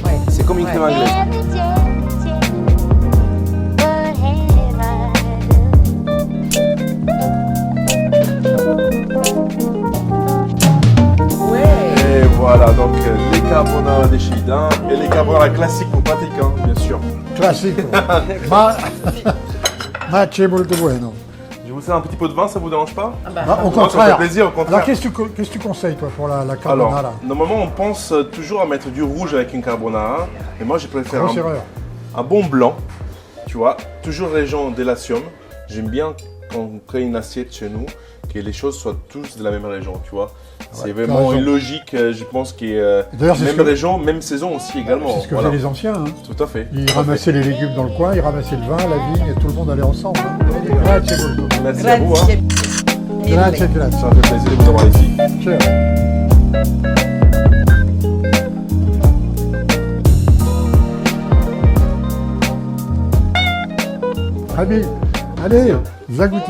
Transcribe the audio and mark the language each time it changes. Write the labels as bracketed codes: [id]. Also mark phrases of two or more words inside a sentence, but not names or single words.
[fr] C'est comme une crème anglaise. Et voilà, donc les carbonara de chez Ida et les carbonara classiques ou pratiques, hein, bien sûr. [it] Classico. Ma c'è molto bueno. [fr] Je vous sers un petit pot de vin, ça vous dérange pas? Ah bah, Ah, au Non, ça contraire. fait plaisir, au contraire. Alors qu'est-ce que tu conseilles toi pour la carbonara? Alors, normalement, on pense toujours à mettre du rouge avec une carbonara, mais moi, je préfère Grosse erreur. un bon blanc, tu vois, toujours région d'Elatium. J'aime bien quand on crée une assiette chez nous, que les choses soient tous de la même région, tu vois. C'est t'as vraiment raison. une logique, je pense, qui est D'ailleurs, c'est même ce que- région, même saison aussi également. C'est ce que Voilà. faisaient les anciens. Hein. Tout à fait. Ils tout à ramassaient les légumes dans le coin, ils ramassaient le vin, la vigne, et tout le monde allait ensemble. Hein. [it] Grazie molto. [fr] fait. Merci à vous. Hein. [it] Grazie, grazie. [fr] Ça fait plaisir de vous avoir ici. Ciao. Ami, allez, vous a goûté.